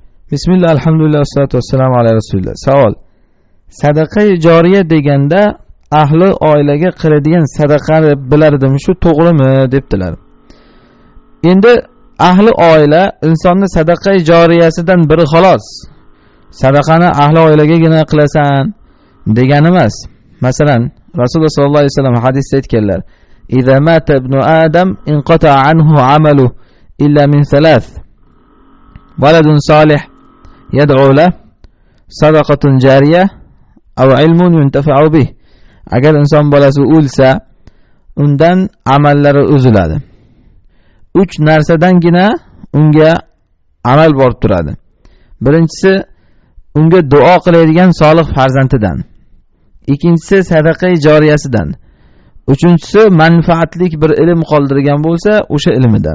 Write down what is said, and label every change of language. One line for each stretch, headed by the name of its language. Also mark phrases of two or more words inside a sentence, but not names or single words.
Arabic: بسم الله، الحمد لله، الصلاة والسلام على رسول الله.
Uzbek: Savol. Sadaqa joriya deganda ahli oilaga qiladigan sadaqani bilardimi, shu to'g'rimi debdilar. Endi ahli oila insonni sadaqa joriyasidan biri xolos. Sadaqani ahli oilagagina qilasan degani emas. Masalan, Rasululloh
Arabic: صلى الله عليه وسلم
Uzbek: hadisda aytganlar:
Arabic: "إذا مات ابن آدم انقطع عنه عمله إلا من ثلاث. ولد صالح يدعو له، صدقة جارية، أو علم ينتفع به."
Uzbek: Agar inson bolasi o'lsa, undan amallari uziladi. 3 narsadangina unga amal borib turadi. Birinchisi, unga duo qiladigan solih farzandidan. Ikkinchisi, sadaqa joriyasidan. Uchinchisi, manfaatlik bir ilm qoldirgan bo'lsa, o'sha ilmidan.